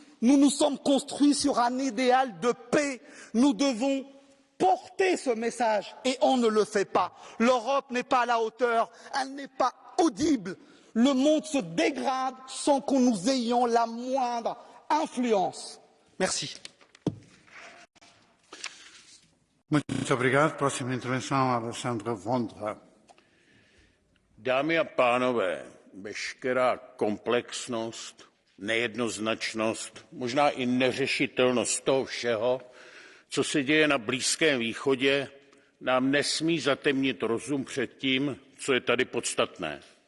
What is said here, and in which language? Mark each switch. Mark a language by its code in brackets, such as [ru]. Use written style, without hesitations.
[fr] Nous nous sommes construits sur un idéal de paix. Nous devons porter ce message et on ne le fait pas. L'Europe n'est pas à la hauteur, elle n'est pas audible. Le monde se dégrade sans que nous ayons la moindre influence. Merci. [pt] Muito obrigado. Próxima intervenção, Alessandra Vondra. [cs] Dámy a pánové, veškerá komplexnost, nejednoznačnost, možná i neřešitelnost toho všeho, co se děje na Blízkém východě, nám nesmí zatemnit rozum před tím, co je tady podstatné.